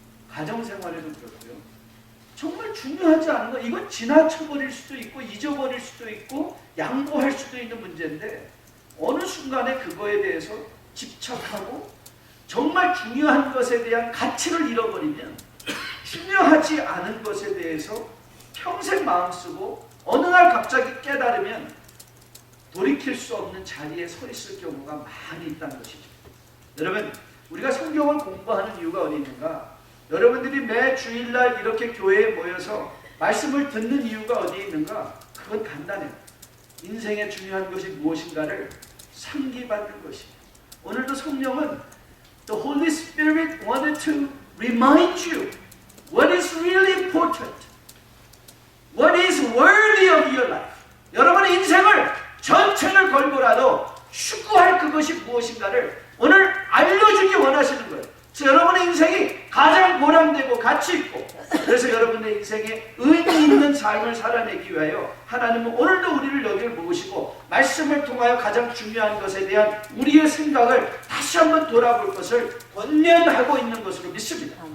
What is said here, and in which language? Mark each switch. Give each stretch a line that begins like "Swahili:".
Korean: 가정생활에도 그렇고요. 정말 중요하지 않은 거, 이건 지나쳐버릴 수도 있고 잊어버릴 수도 있고 양보할 수도 있는 문제인데, 어느 순간에 그거에 대해서 집착하고 정말 중요한 것에 대한 가치를 잃어버리면 중요하지 않은 것에 대해서 평생 마음 쓰고 어느 날 갑자기 깨달으면 돌이킬 수 없는 자리에 서 있을 경우가 많이 있다는 것이죠. 여러분, 우리가 성경을 공부하는 이유가 어디 있는가? 여러분들이 매 주일날 이렇게 교회에 모여서 말씀을 듣는 이유가 어디에 있는가? 그건 간단해요. 인생에 중요한 것이 무엇인가를 상기받는 것이에요. 오늘도 성령은
English: The Holy Spirit wanted to remind you what is really important, what is worthy of your life.
Korean: 여러분의 인생을 전체를 걸고라도 추구할 그것이 무엇인가를 오늘 알려주기 원하시는 거예요. 그래서 여러분의 인생이 가장 보람되고 가치있고, 그래서 여러분의 인생에 의미 있는 삶을 살아내기 위하여 하나님은 오늘도 우리를 여기를 모으시고 말씀을 통하여 가장 중요한 것에 대한 우리의 생각을 다시 한번 돌아볼 것을 권면하고 있는 것으로 믿습니다.